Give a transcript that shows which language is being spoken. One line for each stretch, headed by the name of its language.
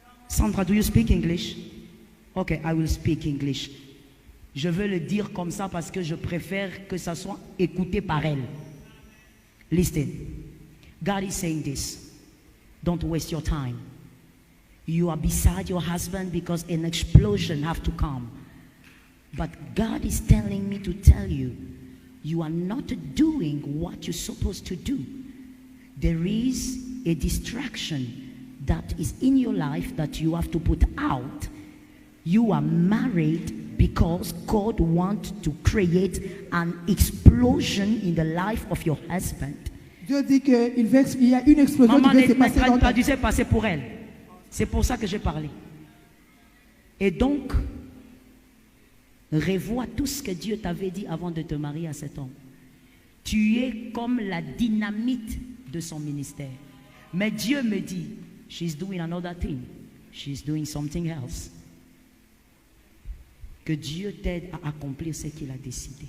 English: Sandra, do you speak English? Okay, I will speak English.
French: Je veux le dire comme ça parce que je préfère que ça soit écouté par elle.
English: Listen. God is saying this. Don't waste your time. You are beside your husband because an explosion have to come. But God is telling me to tell you, you are not doing what you're supposed to do. There is a distraction that is in your life that you have to put out. You are married because God wants to create an explosion in the life of your husband.
French: Dieu dit qu'il y a une explosion Maman, qui va se passer dans ta vie. traduisez passer pour elle. C'est pour ça que j'ai parlé. Et donc, revois tout ce que Dieu t'avait dit avant de te marier à cet homme. Tu es comme la dynamite de son ministère. Mais Dieu me dit,
English: she's doing another thing. She's doing something else.
French: Que Dieu t'aide à accomplir ce qu'il a décidé.